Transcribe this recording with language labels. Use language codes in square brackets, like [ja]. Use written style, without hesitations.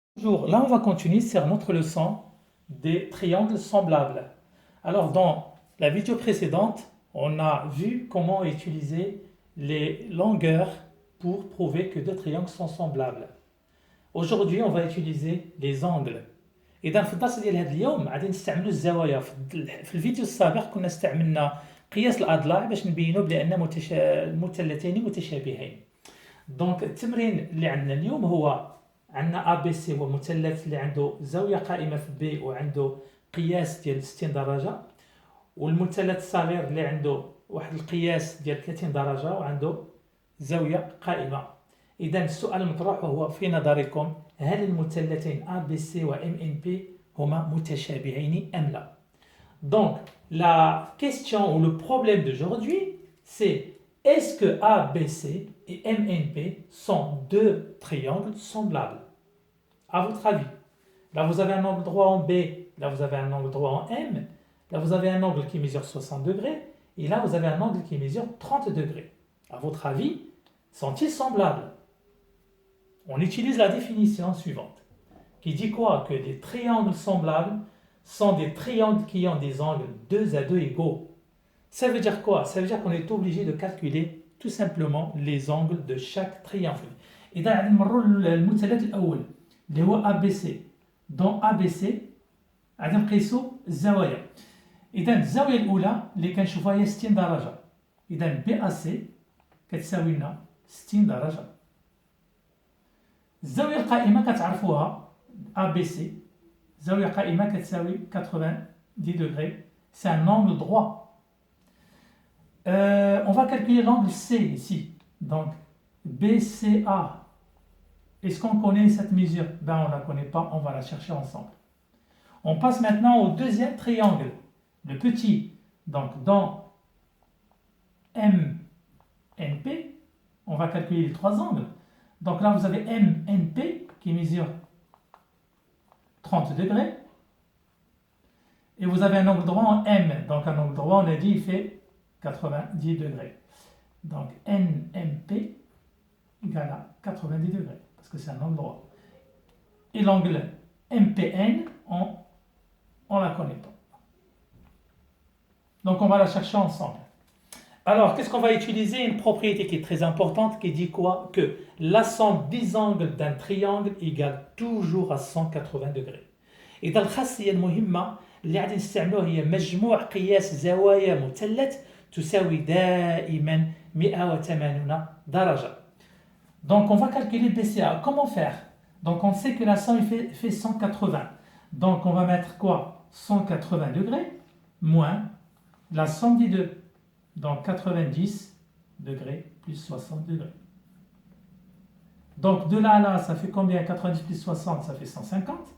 [fr] Bonjour, là on va continuer sur notre leçon des triangles semblables. Alors dans la vidéo précédente, on a vu comment utiliser les longueurs pour prouver que deux triangles sont semblables. Aujourd'hui on va utiliser les angles. [ar] إذا في الدرس ديال هذا اليوم غادي نستعملوا الزوايا في الفيديو السابق كنا استعملنا قياس الأضلاع باش نبينوا بأن المثلثين متشابهين. دونك التمرين اللي عندنا اليوم هو عندنا ا بي سي هو مثلث اللي عنده زاويه قائمه في بي وعنده قياس ديال 60 درجه، والمثلث الصغير اللي عنده واحد القياس ديال 30 درجه وعنده زاويه قائمه. اذا السؤال المطروح هو في نظركم هل المثلثين ا بي سي و ام ان بي هما متشابهين ام لا؟ [fr] Donc la question ou le problème d'aujourd'hui c'est: est-ce que ABC et MNP sont deux triangles semblables? À votre avis, là vous avez un angle droit en B, là vous avez un angle droit en M, là vous avez un angle qui mesure 60 degrés, et là vous avez un angle qui mesure 30 degrés. À votre avis, sont-ils semblables? On utilise la définition suivante, qui dit quoi? Que des triangles semblables sont des triangles qui ont des angles 2 à 2 égaux. Ça veut dire quoi? Ça veut dire qu'on est obligé de calculer tout simplement les angles de chaque triangle. [ar] إذا غادي نمروا للمثلث الأول اللي هو ABC. Dans ABC غادي نقيسوا الزوايا. إذا الزاوية الأولى اللي كنشوفوها هي 60 درجة. إذا BAC كتساوي لنا 60 درجة. الزاوية القائمة كتعرفوها ABC. الزاوية القائمة كتساوي 90 degrés. [fr] C'est un angle droit. On va calculer l'angle C ici. Donc, BCA. Est-ce qu'on connaît cette mesure? Ben, on ne la connaît pas, on va la chercher ensemble. On passe maintenant au deuxième triangle, le petit. Donc, dans MNP, on va calculer les trois angles. Donc là, vous avez MNP qui mesure 30 degrés. Et vous avez un angle droit en M. Donc, un angle droit, on a dit, il fait 90 degrés. Donc NMP égale à 90 degrés, parce que c'est un angle droit. Et l'angle MPN, on ne la connaît pas. Donc on va la chercher ensemble. Alors, qu'est-ce qu'on va utiliser? Une propriété qui est très importante, qui dit quoi? Que la somme des angles d'un triangle égale toujours à 180 degrés. [ar] إذا الخاصية المهمة اللي غادي نستعملوها هي مجموع قياس زوايا مثلث تساوي دائما 180 درجة. [fr] Donc on va calculer BCA. Comment faire? Donc on sait que la somme fait 180. Donc on va mettre quoi? 180 degrés moins la somme des deux. Donc 90 degrés plus 60 degrés. Donc de là à là, ça fait combien? 90 plus 60, ça fait 150.